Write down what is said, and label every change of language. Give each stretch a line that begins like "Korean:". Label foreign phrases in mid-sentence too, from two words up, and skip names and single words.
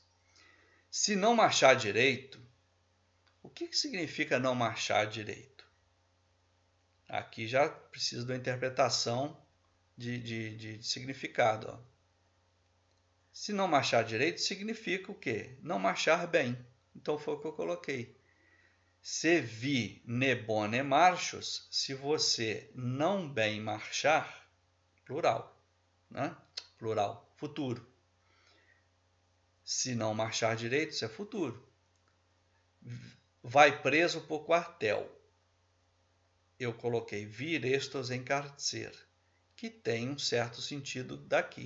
Portuguese: Se não marchar direito, o que significa não marchar direito? Aqui já precisa de uma interpretação de significado. Ó. Se não marchar direito, significa o quê? Não marchar bem. Então foi o que eu coloquei.
Esperanto: Se vi ne bone marchos,
Portuguese: se você não bem marchar, plural, né? Plural, futuro. Se não marchar direito, isso é futuro. Vai preso por quartel. Eu coloquei
Esperanto: vir estos em carcer,
Portuguese: que tem um certo sentido daqui.